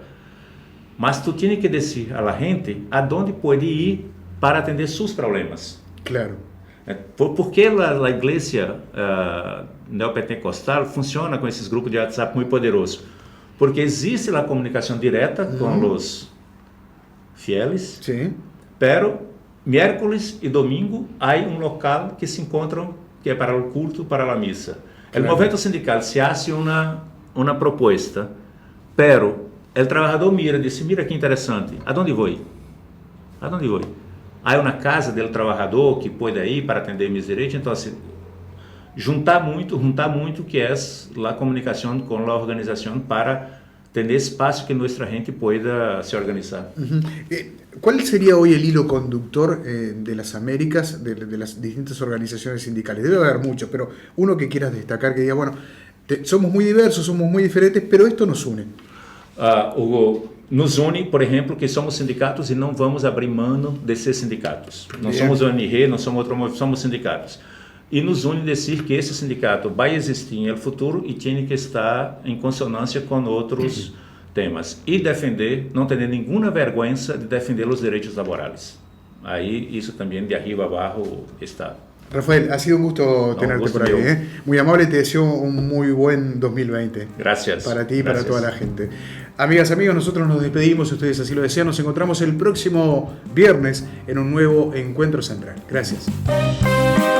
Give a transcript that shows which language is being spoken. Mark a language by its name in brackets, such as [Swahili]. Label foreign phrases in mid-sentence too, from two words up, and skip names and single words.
[Portuguese] Mas tu tienes que dizer [Spanish] a la gente [Portuguese] aonde pode ir para atender seus problemas. Claro. Por que a igreja neopentecostal funciona com esses grupos de WhatsApp muito poderosos? Porque existe a comunicação direta com os fieles, [Spanish] pero miércoles [Portuguese] e domingo há um local que se encontram, que é para o culto, para a missa. O movimento sindical [Spanish] se hace [Portuguese] uma proposta, pero o trabalhador diz, mira que interessante, aonde vou? Há uma casa do trabalhador que pode ir para atender meus direitos. Então, assim, juntar muito, que é a comunicação com a organização para ter espaço que nossa gente pueda se organizar. [Spanish] ¿Cuál sería hoy el hilo conductor de las Américas, de las distintas organizaciones sindicales? Debe haber muchos, pero uno que quieras destacar, que diga, bueno, somos muy diversos, somos muy diferentes, pero esto nos une. [Portuguese] Hugo, nos une, por exemplo, que somos sindicatos e não vamos abrir mão de ser sindicatos. Não somos ONG, não somos somos sindicatos. E nos une dizer que esse sindicato vai existir no futuro e tem que estar em consonância com outros temas. E defender, não ter nenhuma vergonha de defender os direitos laborais. Aí, isso também de arriba abaixo está. [Spanish] Rafael, ha sido un gusto tenerte por ahí. Muy amable, te deseo un muy buen 2020. Gracias. Para ti y para toda la gente. Amigas, amigos, nosotros nos despedimos, si ustedes así lo desean. Nos encontramos el próximo viernes en un nuevo Encuentro Central. Gracias.